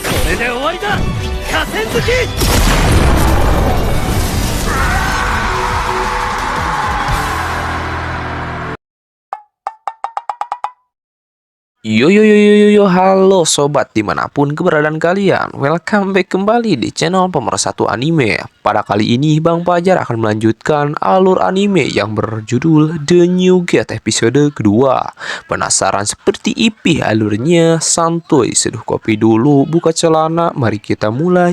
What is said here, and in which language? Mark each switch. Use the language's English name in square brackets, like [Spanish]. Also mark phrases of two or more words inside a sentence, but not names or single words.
[Japanese] れで終わりだ、河川敷。 [Indonesian] Yo yo yo yo yo yo, halo sobat dimanapun keberadaan kalian. [English] Welcome back [Indonesian] kembali di channel Pemersatu Anime. Pada kali ini Bang Fajar akan melanjutkan alur anime yang berjudul The New Gate episode kedua. Penasaran seperti IP alurnya? Santuy, seduh kopi dulu, buka celana, mari kita mulai.